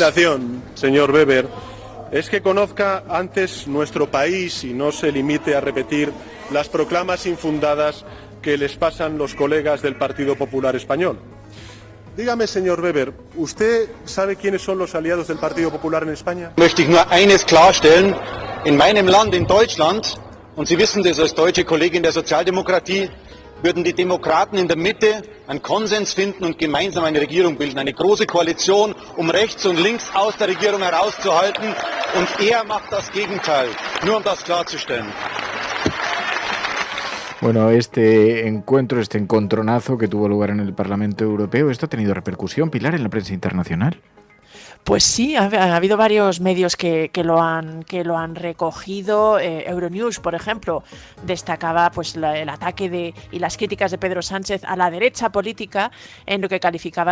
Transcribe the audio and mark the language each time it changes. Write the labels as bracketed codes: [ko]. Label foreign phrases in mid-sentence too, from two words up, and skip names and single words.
[es] La recomendación, señor Weber, es que conozca antes nuestro país y no se limite a repetir las proclamas infundadas que les pasan los colegas del Partido Popular Español. Dígame, señor Weber, ¿usted sabe quiénes son los aliados del Partido Popular en España? [de] Möchte ich nur eines klarstellen. In meinem Land, in Deutschland, und Sie wissen das als deutsche Kollegin der Sozialdemokratie, würden die Demokraten in der Mitte einen Konsens finden und gemeinsam eine Regierung bilden. Eine große Koalition, um rechts und links aus der Regierung herauszuhalten. Und er macht das Gegenteil. Nur um das klarzustellen. [es] Bueno, este encontronazo que tuvo lugar en el Parlamento Europeo, ¿esto ha tenido repercusión, Pilar, en la prensa internacional? Pues sí, ha habido varios medios que lo han recogido. Euronews, por ejemplo, destacaba pues el ataque y las críticas de Pedro Sánchez a la derecha política, en lo que calificaba